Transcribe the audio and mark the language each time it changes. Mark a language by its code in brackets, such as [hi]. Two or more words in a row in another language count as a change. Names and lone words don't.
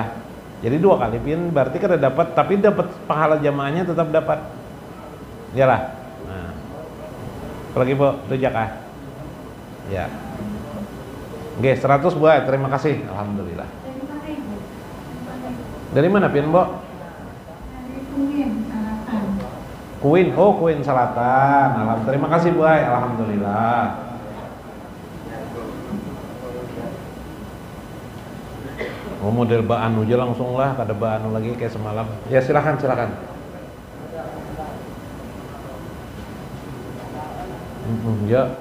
[bjn] Jadi 2 kali pin berarti kada dapat, tapi dapat pahala jamaahnya tetap dapat. [id] Iyalah. Nah. Apalagi Bu, rujak ah. Ya. Oke, 100 buat. Terima kasih. Alhamdulillah. [bjn] Dari mana pin, Bu? [id] Dari Kuin Selatan. Kuin Selatan. Alhamdulillah. Terima kasih, Bu. Alhamdulillah. [bjn] Oh, model baanu aja langsung lah, kada baanu lagi kayak semalam. [id] Ya, silakan. Ya.